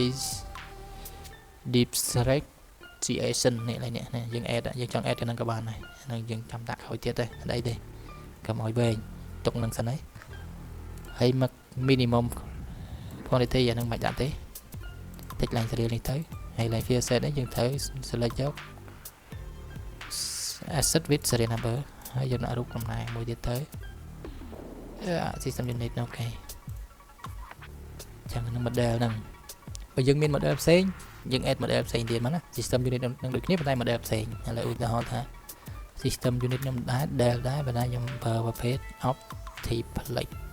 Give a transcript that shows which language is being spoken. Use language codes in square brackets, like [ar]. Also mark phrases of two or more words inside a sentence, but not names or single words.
[km] differentiation នេះឡើយនេះយើង add យើងចង់ add cáiហ្នឹងក៏បានដែរហ្នឹងយើងចាំដាក់ក្រោយទៀតទេអត់អីទេកុំឲ្យវែងទុកនឹងសិនហើយហើយមក [en] minimum quantity [km] អាហ្នឹងមិនដាក់ទេតិចឡើងសេរីនេះទៅហើយឡើង [en] field set [km] នេះយើងត្រូវ select យក [en] asset with serial number [km] ហើយយើងដាក់រូបតំណាងមួយទៀតទៅ [en] system unit [km] អូខេចឹងនឹង model ហ្នឹងបើយើងមាន model ផ្សេងយើង [en] add model [km] ផ្សេងទៀតមកណា [en] system unit [km] នឹងដូចគ្នាប៉ុន្តែ model ផ្សេងឥឡូវឧទាហរណ៍ថា [en] system unit [km] ខ្ញុំដែរប៉ុន្តែខ្ញុំប្រើប្រភេទ Optiplex